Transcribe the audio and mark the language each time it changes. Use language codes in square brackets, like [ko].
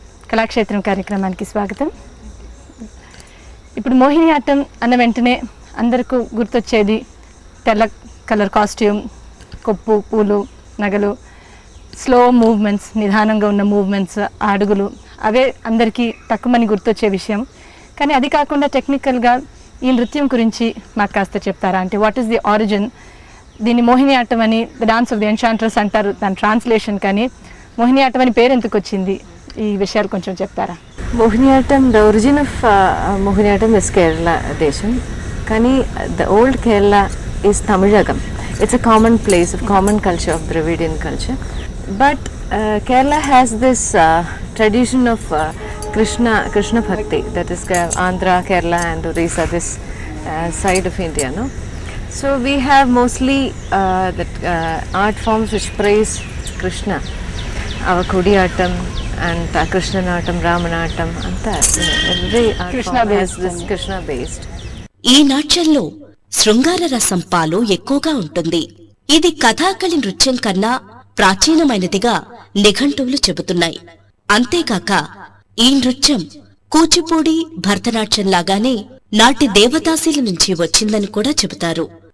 [te] కళాక్షేత్రం కార్యక్రమానికి స్వాగతం. ఇప్పుడు మోహిని ఆట్టం అన్న వెంటనే అందరికీ గుర్తొచ్చేది తెల్ల కలర్ కాస్ట్యూమ్, కొప్పు, పూలు, నగలు, స్లో మూవ్మెంట్స్, నిదానంగా ఉన్న మూవ్మెంట్స్, అడుగులు, అవే అందరికీ తక్కువని గుర్తొచ్చే విషయం. కానీ అది కాకుండా టెక్నికల్గా ఈ నృత్యం గురించి మాకు కాస్త చెప్తారా? అంటే [en] What is the origin? [te] దీన్ని మోహిని ఆట్టం అని, [en] the dance of the enchantress [te] అంటారు దాని ట్రాన్స్లేషన్. కానీ మోహిని ఆట్టం అని పేరు ఎందుకు వచ్చింది? ఈ విషయాలు కొంచెం చెప్తారా? [en] Mohiniyattam, the origin of Mohiniyattam is Kerala Desham. Kani, the old Kerala is Tamilagam. It's a common place of common culture of Dravidian culture. But Kerala has this tradition of Krishna Bhakti, that is Andhra, Kerala and Orissa, this side of India, no? So we have mostly that art forms which praise Krishna. Our Kodiyattam and Krishnanatam, Ramanatam, anta every art Krishna form has this Krishna based. [te] ఈ నాట్యంలో శృంగార రసం పాలు ఎక్కువగా ఉంటుంది. ఇది కథాకళి నృత్యం కన్నా ప్రాచీనమైనదిగా నిఘంటువులు చెబుతున్నాయి. అంతేకాక ఈ నృత్యం కూచిపూడి, భరతనాట్యంలాగానే నాటి దేవదాసీల నుంచి వచ్చిందని కూడా చెబుతారు.